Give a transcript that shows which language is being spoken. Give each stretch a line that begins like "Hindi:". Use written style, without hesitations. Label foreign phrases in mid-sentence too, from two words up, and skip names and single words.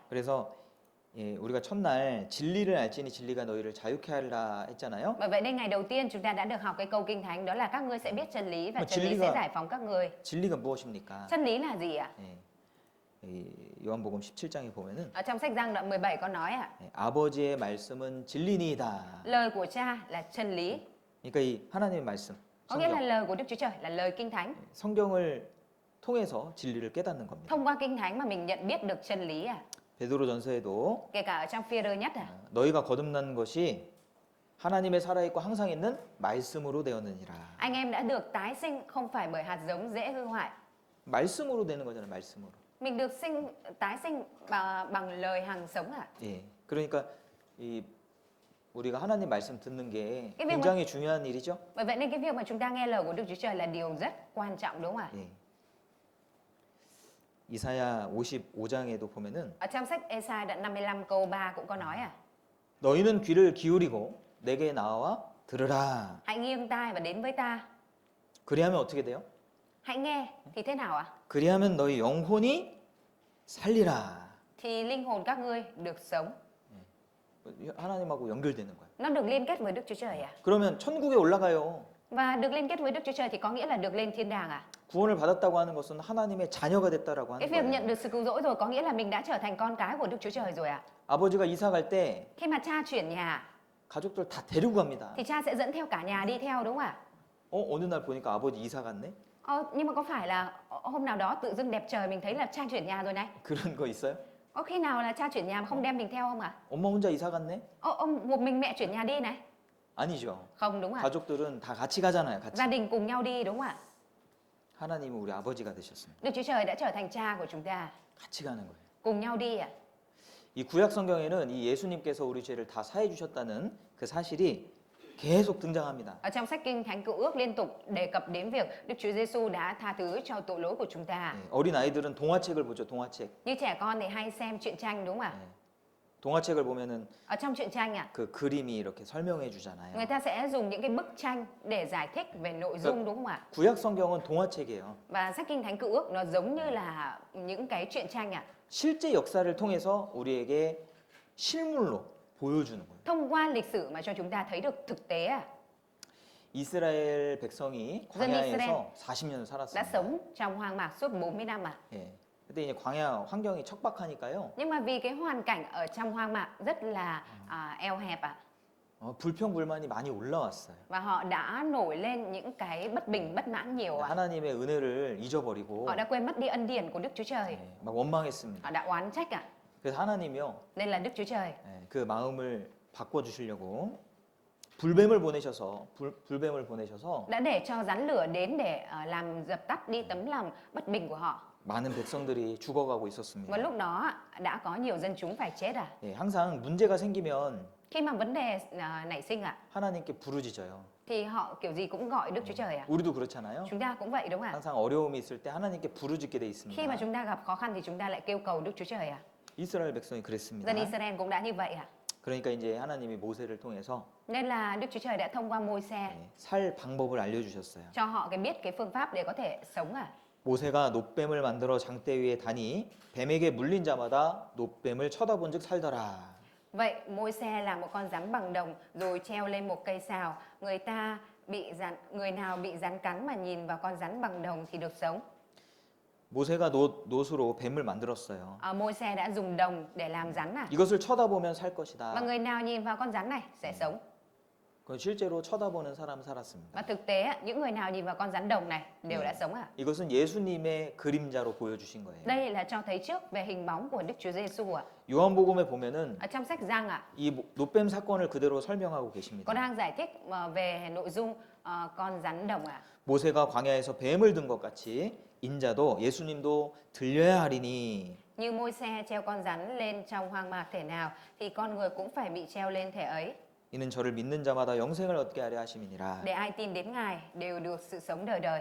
Korean: 그래서 우리가 첫날 진리를 알지니 진리가 너희를 자유케 하리라 했잖아요.
Vietnamese: Bởi vậy đây ngày đầu tiên chúng ta đã được học cái câu kinh thánh đó là các ngươi sẽ biết chân lý và Mà chân lý
Korean: 진리가-
Vietnamese: sẽ giải phóng các ngươi.
Korean: 진리가 무엇입니까?
Vietnamese: Chân lý là gì ạ?
Korean: 이 요한복음 17장에 보면은
Vietnamese: Ở trong sách Giăng đoạn 17 có nói ạ.
Korean: 아버지의 말씀은 진리니이다.
Vietnamese: Lời của cha là chân lý.
Korean: 그러니까 이 하나님의 말씀,
Vietnamese: Có nghĩa là
Korean: 성경,
Vietnamese: lời của Đức Chúa Trời là lời kinh thánh.
Korean: 성경을 통해서 진리를 깨닫는 겁니다.
Vietnamese: Thông qua kinh thánh mà mình nhận biết được chân lý ạ.
Korean: 베드로전서에도
Vietnamese: Kể cả ở trong Phi-rơ nhất ạ.
Korean: 너희가 거듭난 것이 하나님의 살아있고 항상 있는 말씀으로 되었느니라.
Vietnamese: Anh em đã được tái sinh không phải bởi hạt giống dễ hư hoại.
Korean: 말씀으로 되는 거잖아요, 말씀으로.
Vietnamese: Mình được tái sinh bằng lời hằng sống ạ.
Korean: 그러니까 이 우리가 하나님 말씀 듣는 게
Vietnamese: cái việc mà-
Korean: 굉장히 중요한 일이죠.
Vietnamese: Bởi vậy nên cái việc mà chúng ta nghe lời của Đức Chúa Trời là điều rất quan trọng, đúng không ạ?
Korean: 이사야 55장에도 보면은
Vietnamese: Ở trong sách Ê-sai đoạn 55 câu 3 cũng có nói à.
Korean: 너희는 귀를 기울이고 내게 나와 들으라.
Vietnamese: Hãy nghiêng tai và đến với ta.
Korean: 그리하면 어떻게 돼요?
Vietnamese: Hãy nghe thì thế nào ạ?
Korean: 그리하면 너희 영혼이 살리라.
Vietnamese: Thì linh hồn các ngươi được sống.
Korean: 하나님하고 연결되는 거예요.
Vietnamese: Nó được liên kết với Đức Chúa Trời à?
Korean: 그러면 천국에 올라가요.
Vietnamese: Và được liên kết với Đức Chúa Trời thì có nghĩa là được lên thiên đàng à?
Korean: 구원을 받았다고 하는 것은 하나님의 자녀가 됐다라고
Vietnamese: Cái
Korean: 하는
Vietnamese: việc nhận
Korean: 거예요.
Vietnamese: được sự cứu rỗi rồi có nghĩa là mình đã trở thành con cái của Đức Chúa Trời rồi à?
Korean: 아버지가 이사 갈 때
Vietnamese: Khi mà cha chuyển nhà
Korean: 가족들 다 데리고 갑니다.
Vietnamese: thì cha sẽ dẫn theo cả nhà đi theo, đúng không ạ?
Korean: 어느 날 보니까 아버지 이사 갔네?
Vietnamese: Nhưng mà có phải là hôm nào đó tự dưng đẹp trời mình thấy là cha chuyển nhà rồi này?
Korean: 그런 거 있어요?
Vietnamese: Có khi nào là cha chuyển nhà mà không đem mình theo không ạ?
Korean: 엄마 혼자 이사 갔네?
Vietnamese: Ông một mình mẹ chuyển nhà đi này?
Korean: 아니죠.
Vietnamese: Không, đúng ạ.
Korean: 가족들은 다 같이 가잖아요. 같이.
Vietnamese: Gia đình cùng nhau đi, đúng không ạ?
Korean: 하나님은 우리 아버지가 되셨습니다.
Vietnamese: Đức Chúa Trời đã trở thành cha của chúng ta.
Korean: 같이 가는 거예요.
Vietnamese: Cùng nhau đi ạ.
Korean: 이 구약 성경에는 이 예수님께서 우리 죄를 다 사해 주셨다는 그 사실이 계속 등장합니다.
Vietnamese: Ở trong sách Kinh Thánh Cựu Ước liên tục đề cập đến việc Đức Chúa Giêsu đã tha thứ cho tội lỗi của chúng ta.
Korean: 네, 어린 아이들은 동화책을 보죠. 동화책.
Vietnamese: Như trẻ con thì hay xem truyện tranh, đúng không ạ?
Korean: 네. 동화책을 보면은
Vietnamese: Ở trong truyện tranh ạ,
Korean: 그 그림이 이렇게 설명해 주잖아요.
Vietnamese: người ta sẽ dùng những cái bức tranh để giải thích về nội dung, đúng không ạ?
Korean: 구약 성경은 동화책이에요.
Vietnamese: Và sách Kinh Thánh Cựu Ước nó giống như là những cái truyện tranh ạ.
Korean: 실제 역사를 통해서 우리에게 실물로 보여주는 거예요.
Vietnamese: Thông qua lịch sử mà cho chúng ta thấy được thực tế ạ.
Korean: 이스라엘 백성이
Vietnamese: dân Israel
Korean: 광야에서 40년
Vietnamese: đã
Korean: 살았습니다.
Vietnamese: sống trong hoang mạc suốt 40 năm ạ.
Korean: 예. 근데 이제 광야 환경이 척박하니까요.
Vietnamese: Nhưng mà vì cái hoàn cảnh ở trong hoang mạc rất là eo hẹp ạ.
Korean: 불평 불만이 많이 올라왔어요.
Vietnamese: Và họ đã nổi lên những cái bất bình, bất mãn nhiều ạ.
Korean: 하나님의 은혜를 잊어버리고
Vietnamese: Họ đã quên mất đi ân điển của Đức Chúa Trời.
Korean: 예, 막 원망했습니다.
Vietnamese: Họ đã oán trách ạ.
Korean: 그래서 하나님이요,
Vietnamese: Nên là Đức Chúa Trời
Korean: 예, 그 마음을 바꿔주시려고 불뱀을 보내셔서
Vietnamese: đã để cho rắn lửa đến để làm dập tắt đi tấm lòng bất bình của họ.
Korean: 많은 백성들이 죽어가고
Vietnamese: Và
Korean: 있었습니다.
Vietnamese: lúc đó đã có nhiều dân chúng phải chết ạ.
Korean: 예, 항상 문제가 생기면
Vietnamese: Khi mà vấn đề nảy sinh ạ,
Korean: 하나님께 부르짖어요.
Vietnamese: thì họ kiểu gì cũng gọi Đức Chúa Trời ạ.
Korean: 우리도 그렇잖아요.
Vietnamese: Chúng ta cũng vậy, đúng không ạ?
Korean: 항상 어려움이 있을 때 하나님께 부르짖게 돼
Vietnamese: Khi mà
Korean: 있습니다.
Vietnamese: chúng ta gặp khó khăn thì chúng ta lại kêu cầu Đức Chúa Trời ạ.
Korean: 이스라엘 백성이 그랬습니다.
Vietnamese: Dân Israel cũng đã như vậy ạ.
Korean: 그러니까 이제 하나님이 모세를 통해서
Vietnamese: Nên là Đức Chúa Trời đã thông qua Môi-se
Korean: 예, 살 방법을 알려주셨어요.
Vietnamese: cho họ cái biết cái phương pháp để có thể sống ạ.
Korean: 모세가 놋뱀을 만들어 장대 위에 다니 뱀에게 물린 자마다 놋뱀을 쳐다본즉 살더라.
Vietnamese: Vậy Môi-se làm một con rắn bằng đồng rồi treo lên một cây sào. Người nào bị rắn cắn mà nhìn vào con rắn bằng đồng thì được sống.
Korean: 모세가 놋으로 뱀을 만들었어요.
Vietnamese: Môi-se đã dùng đồng để làm rắn à?
Korean: 이것을 쳐다보면 살
Vietnamese: Và
Korean: 것이다.
Vietnamese: người nào nhìn vào con rắn này sẽ sống.
Korean: 그 실제로 쳐다보는 사람 살았습니다.
Vietnamese: Và thực tế những người nào nhìn vào con rắn đồng này đều đã sống à?
Korean: 이것은 예수님의 그림자로 보여주신 거예요.
Vietnamese: Đây là cho thấy trước về hình bóng của Đức Chúa Giêsu ạ.
Korean: 요한복음에 보면은
Vietnamese: Ở trong sách Giăng ạ,
Korean: 이 놋뱀 사건을 그대로 설명하고 계십니다.
Vietnamese: có đang giải thích về nội dung con rắn đồng ạ.
Korean: 모세가 광야에서 뱀을 든 것 같이 인자도 예수님도 들려야 하리니.
Vietnamese: Như Môi-se treo con rắn lên trong hoang mạc thể nào thì con người cũng phải bị treo lên thể ấy.
Korean: 이는 저를 믿는 자마다 영생을 얻게 하려 하심이니라.
Vietnamese: Để ai tin đến Ngài đều được sự sống đời đời.